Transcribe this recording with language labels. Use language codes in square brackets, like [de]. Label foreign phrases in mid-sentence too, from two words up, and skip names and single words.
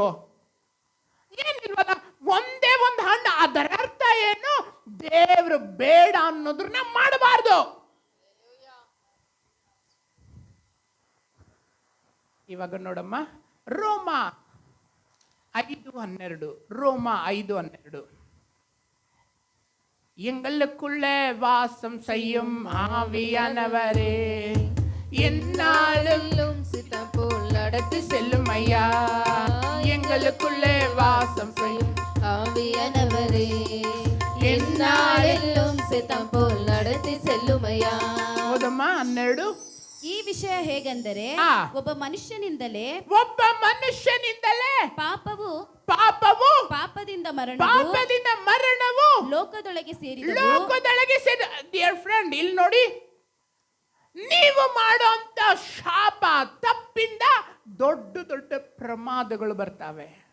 [kn] ಏನಿಲ್ವಲ್ಲ, ಒಂದೇ ಒಂದು ಹಣ್ಣು. ಅದರ ಅರ್ಥ ಏನು? ದೇವರು ಬೇಡ ಅನ್ನೋದನ್ನ ಮಾಡಬಾರ್ದು. ಇವಾಗ ನೋಡಮ್ಮ, ರೋಮ 5:12. [ta] ரோம 5:12. எங்களுக்குள்ளே வாசம் செய்யும் ஆவியானவரே, என்னாலும் சித்தம் போல் நடத்தி செல்லும் ஐயா. எங்களுக்குள்ளே வாசம் செய்யும் ஆவியானவரே, என்னாலும் சித்தம் போல் நடத்தி செல்லும் ஐயா. [kn] ಹೌದಮ್ಮ. 12. ಈ ವಿಷಯ ಹೇಗೆಂದರೆ, ಒಬ್ಬ ಮನುಷ್ಯನಿಂದಲೇ ಪಾಪವು ಪಾಪದಿಂದ ಮರಣವು ಲೋಕದೊಳಗೆ ಸೇರಿದ. [en] dear friend, [kn] ಇಲ್ಲಿ ನೋಡಿ, ನೀವು ಮಾಡುವಂತ ಶಾಪ ತಪ್ಪಿಂದ ದೊಡ್ಡ ದೊಡ್ಡ ಪ್ರಮಾದಗಳು ಬರ್ತಾವೆ.